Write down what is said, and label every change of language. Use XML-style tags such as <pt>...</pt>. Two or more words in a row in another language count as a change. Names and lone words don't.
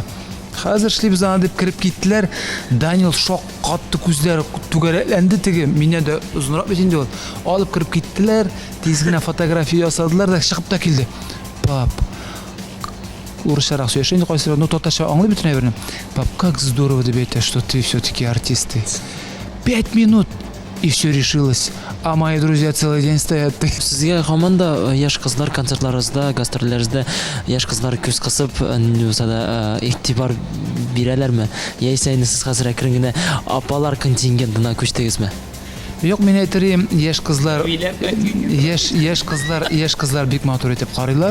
<tt>Хәзер эшлибез аны дип кирип киттеләр. Данил шок катты, күзләре түгәрәкләнде теге. Мине дә узынрак бит инде ул. Алып кирип киттеләр. Тиз генә фотография ясадылар да чыгып та килде. Пап. Урысчарак сөйләшә инде кайсы, но татарча аңлый бит нәберне.</tt> <ru>Пап, как здорово</ru> <tt>дип әйтә,</tt> <ru>что ты все-таки артист. 5 минут и все решилось. А мои друзья целый день стоят.</ru> <tt>Сезгә команда яшь кызлар концертларыгызда, гастрольләрегездә яшь кызлар күз кысып, нусада игътибар бирәләрме? Яисә инде сез хәзер әкрен генә апалар контингентына күчтегезме? Юк, мен әйтерем, яшь кызлар бик матур итеп карыйлар.</tt>